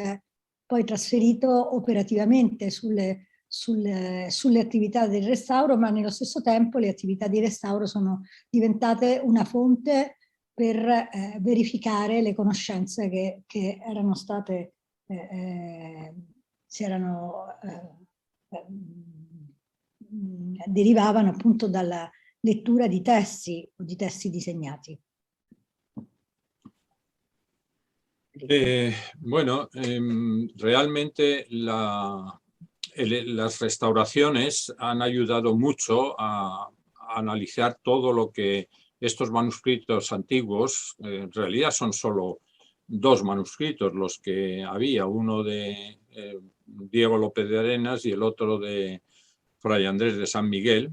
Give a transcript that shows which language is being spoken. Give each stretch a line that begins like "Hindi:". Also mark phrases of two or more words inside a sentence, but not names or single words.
Italian: è poi trasferito operativamente sulle attività del restauro, ma nello stesso tempo le attività di restauro sono diventate una fonte per verificare le conoscenze che erano state, derivavano appunto dalla lettura di testi o di testi disegnati.
Spanish: Bueno, realmente las restauraciones han ayudado mucho a analizar todo lo que estos manuscritos antiguos, en realidad son solo 2 manuscritos los que había, uno de Diego López de Arenas y el otro de Fray Andrés de San Miguel.